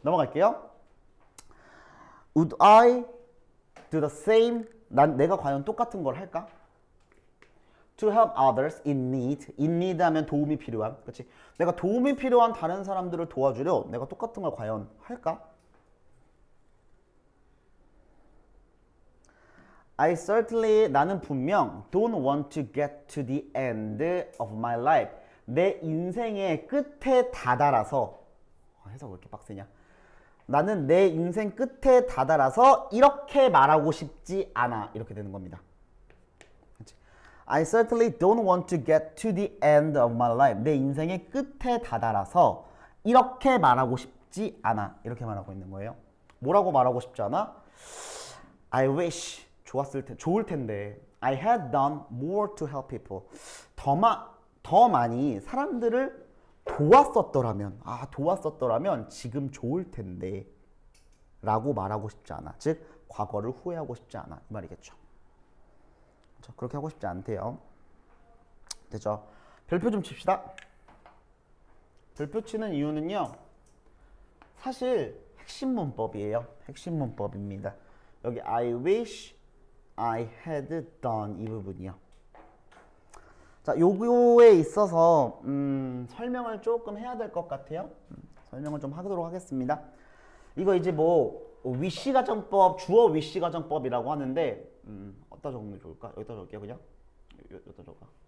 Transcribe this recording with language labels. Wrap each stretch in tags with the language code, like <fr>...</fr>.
<ko>넘어갈게요.</ko> <en>Would I do the same?</en> <ko>내가 과연 똑같은 걸 할까?</ko> <en>To help others in need. In need</en> <ko>하면 도움이 필요한. 그렇지? 내가 도움이 필요한 다른 사람들을 도와주려 내가 똑같은 걸 과연 할까?</ko> <en>I certainly</en> <ko>나는 분명</ko> <en>don't want to get to the end of my life.</en> <ko>내 인생의 끝에 다다라서 해석 왜 이렇게 빡세냐? 나는 내 인생 끝에 다다라서 이렇게 말하고 싶지 않아. 이렇게 되는 겁니다. 그치?</ko> <en>I certainly don't want to get to the end of my life.</en> <ko>내 인생의 끝에 다다라서 이렇게 말하고 싶지 않아. 이렇게 말하고 있는 거예요. 뭐라고 말하고 싶지 않아?</ko> <en>I wish</en> <ko>좋을 텐데</ko> <en>I had done more to help people.</en> <ko>더 많이 사람들을 도왔었더라면 지금 좋을 텐데 라고 말하고 싶지 않아. 즉 과거를 후회하고 싶지 않아 이 말이겠죠. 그렇죠? 그렇게 하고 싶지 않대요. 되죠? 별표 좀 칩시다. 별표 치는 이유는요 사실 핵심 문법이에요. 핵심 문법입니다. 여기</ko> <en>I wish I had done</en> <ko>이 부분이요. 자, 요거에 있어서 설명을 조금 해야 될 것 같아요. 설명을 좀 하도록 하겠습니다. 이거 이제 뭐 위시 가정법, 주어 위시 가정법이라고 하는데 어디다 적는 게 좋을까? 여기다 적을게요, 그냥. 여기다 적어.</ko>